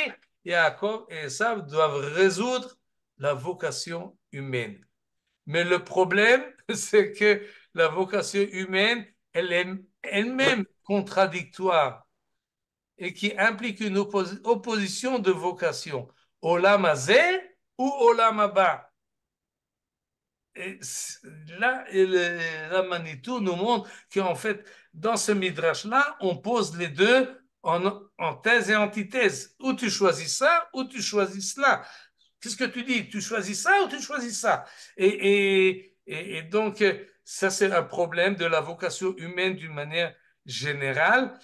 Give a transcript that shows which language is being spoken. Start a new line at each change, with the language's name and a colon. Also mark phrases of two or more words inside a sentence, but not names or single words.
French: Yaakov et Esav doivent résoudre la vocation humaine. Mais le problème, c'est que la vocation humaine, elle est elle-même contradictoire et qui implique une opposition de vocation.
Hebrew: עולם הזה ou עולם הבא.
French: Et là, la Manitou nous montre qu'en fait, dans ce midrash-là, on pose les deux en thèse et antithèse. Ou tu choisis ça, ou tu choisis cela. Qu'est-ce que tu dis? Tu choisis ça ou tu choisis ça? Et donc, ça, c'est un problème de la vocation humaine d'une manière générale.